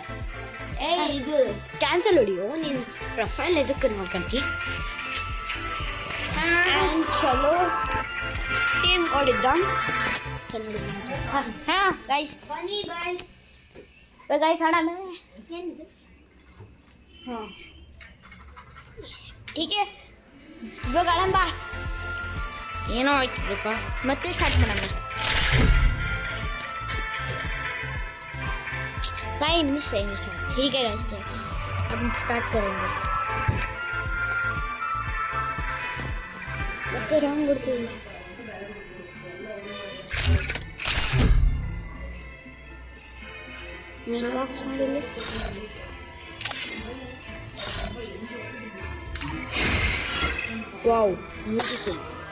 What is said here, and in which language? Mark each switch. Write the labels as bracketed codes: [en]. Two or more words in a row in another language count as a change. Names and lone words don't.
[kn] ಇದು ಕ್ಯಾನ್ಸಲ್ ಹೊಡಿಯೋ ನೀನು ಪ್ರೊಫೈಲ್ ಎದಕ್ಕೆ ನೋಡ್ಕೊಂತಿ. ಚಲೋ ಟೀಮ್ ಕೊಡಿದ್ದ ಹಾಂ ಗೈಸ್ ಬನ್ನಿ ಗೈಸ್ ಆಡೋಣ ಏನಿದು. ಹಾಂ [hi] ठीक है [kn] ಇವಾಗ ಆಡೋಣ ಬಾ. ಏನೋ ಆಯ್ತು ಬೇಕಾ ಮತ್ತೆ ಸ್ಟಾರ್ಟ್ ಮಾಡೋಣ. [hi] नहीं मिस है ठीक है गाइस अब हम स्टार्ट करेंगे. [kn] ಮತ್ತೆ ರಾಂಗ್ ಬಿಡ್ತೀವಿ. [en] mail box [kn] ಮಾಡಿಲ್ಲ. [en] wow beautiful.